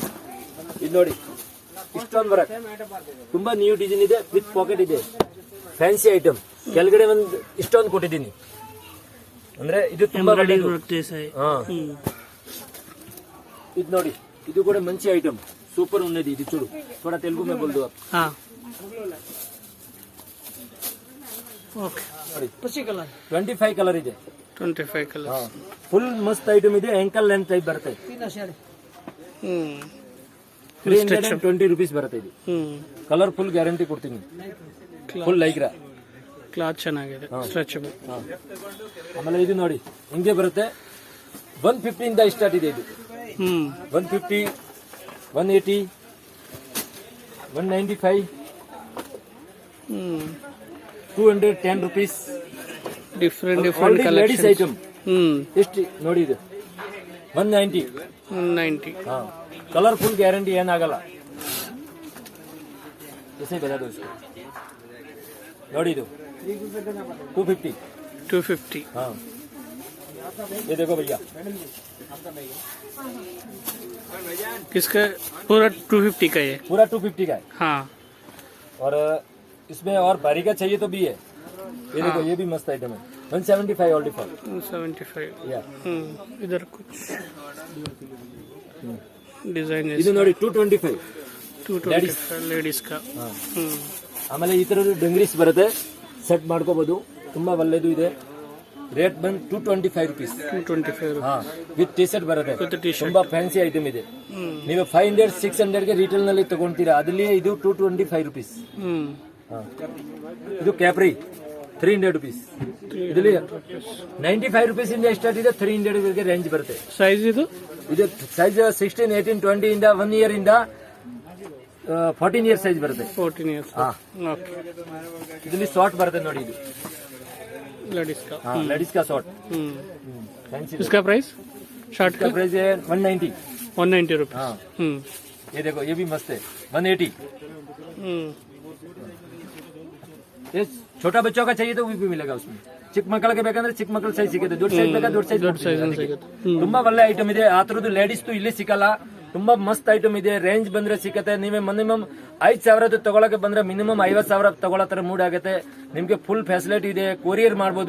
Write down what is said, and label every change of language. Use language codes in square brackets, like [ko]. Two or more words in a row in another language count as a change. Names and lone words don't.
[kn] ಇದು ನೋಡಿ ಇಷ್ಟೊಂದು ಬರುತ್ತೆ, ತುಂಬಾ [en] new design [kn] ಇದೆ, [en] with pocket [kn] ಇದೆ, [en] fancy item, [kn] ಕೆಳಗಡೆ ಒಂದು ಇಷ್ಟೊಂದು ಕೊಟ್ಟಿದ್ದೀನಿ, ಅಂದ್ರೆ ಇದು ತುಂಬಾ ಒಳ್ಳೆದು। ಹಾ ಇದು ನೋಡಿ, ಇದು ಕೂಡ [te] మంచి ఐటమ్, సూపర్ ఉన్నది। ఇది చూడు [hi] थोड़ा तेलुगु में बोल दो आप। हाँ ओके, [kn] 25 ಕಲರ್ ಇದೆ, 25 ಕಲರ್, ಫುಲ್ ಮಸ್ತ್ ಐಟಮ್ ಇದೆ, [en] ankle length type [kn] ಬರುತ್ತೆ। 320 rupees ಬರುತ್ತೆ ಇದು, [en] colour full guarantee [kn] ಕೊಡ್ತೀನಿ, [en] full Lycra [kn] ಕ್ಲಾತ್ ಚೆನ್ನಾಗಿದೆ, ಸ್ಟ್ರೆಚಬಲ್। ಆಮೇಲೆ ಇದು ನೋಡಿ ಹಿಂಗೆ ಬರುತ್ತೆ, 150 ಇಂದ ಸ್ಟಾರ್ಟ್ ಇದೆ ಇದು, 150, 180, 195, 210 rupees. ಡಿಫ್ರೆಂಟ್ [en] Only ladies [kn] ಕಲೆಕ್ಷನ್. item. ಎಷ್ಟು ನೋಡಿ ಇದು 190. 190. [hi] हाँ कलरफुल गारंटी ಏನಾಗಲ್ಲ. ऐसे बता दो इसको. [kn] ನೋಡಿ ಇದು 250. 250. [hi] हाँ ये देखो भैया किसका पूरा 250 का है? पूरा 250 का है. हाँ. और इसमें और भारी का चाहिए तो भी है. ये देखो ये भी मस्त आइटम है. [en] 175 all default. [hi] 175. या इधर कुछ डिजाइन है. [kn] ಇದು ನೋಡಿ 225. 225 ಲೇಡೀಸ್ का. [hi] हाँ. [kn] ಆಮೇಲೆ ಈ ತರದ ಡಂಗ್ರೀಸ್ ಬರುತ್ತೆ, ಸೆಟ್ ಮಾಡ್ಕೋಬಹುದು, ತುಂಬಾ ಒಳ್ಳೇದು ಇದೆ. ರೇಟ್ ಬಂದು 225 rupees. 225. ಹಾ [en] with T-shirt [kn] ಬರುತ್ತೆ. [en] With t-shirt. [kn] ತುಂಬಾ [en] fancy item [kn] ಇದೆ. ನೀವು 500 600 ಗೆ ರಿಟೇಲ್ ನಲ್ಲಿ ತಗೊಂತೀರಾ, ಅದಲ್ಲಿ ಇದು 225 rupees. ಹಾ. ಇದು ಕ್ಯಾಪ್ರಿ 300 rupees. ಇದರಲ್ಲಿ 95 rupees ಇಂದ ಸ್ಟಾರ್ಟ್ ಇದೆ, 300 ವರೆಗೆ ರೇಂಜ್ ಬರುತ್ತೆ. ಸೈಜ್ ಇದು ಸೈಜ್ 16 18 20 ಇಂದ 1 ಇಯರ್ ಇಂದ 14 ಇಯರ್ ಸೈಜ್ ಬರುತ್ತೆ. 14 ಇಯರ್ಸ್. ಹಾ ಓಕೆ. ಇದರಲ್ಲಿ ಶಾರ್ಟ್ ಬರುತ್ತೆ ನೋಡಿ, ಇದು [hi] लेडीज का. लेडीज का शॉर्ट. फैंसी. इसका प्राइस शर्ट इसका का प्राइस है 190. 190 रुपीज. हाँ. ये देखो ये भी मस्त है 180. ये छोटा बच्चों का चाहिए तो वो भी मिलेगा उसमें. [kn] ಚಿಕ್ಕ ಮಕ್ಕಳಿಗೆ ಬೇಕಂದ್ರೆ ಚಿಕ್ಕ ಮಕ್ಕಳು ಸೈಜ್ ಸಿಗುತ್ತೆ, ದೊಡ್ಡ ಸೈಜ್ ಬೇಕಾದ್ರೆ ದೊಡ್ಡ ಸೈಜ್ ತುಂಬಾ ಒಳ್ಳೆ ಐಟಮ್ ಇದೆ. ಆ ತರದ್ದು ಲೇಡೀಸ್ ಇಲ್ಲಿ ಸಿಕ್ಕಲ್ಲ, ತುಂಬಾ ಮಸ್ತ್ ಐಟಮ್ ಇದೆ. ರೇಂಜ್ ಬಂದ್ರೆ ಸಿಕ್ಕತ್ತೆ. ನೀವೇ ಮಿನಿಮಮ್ 5,000 ತಗೊಳಕ್ಕೆ ಬಂದ್ರೆ ಮಿನಿಮಮ್ 50,000 ತಗೊಳ್ಳೋ ತರ ಮೂಡ್ ಆಗುತ್ತೆ. ನಿಮ್ಗೆ [en] full facility [kn] ಇದೆ, ಕೊರಿಯರ್ ಮಾಡ್ಬೋದು.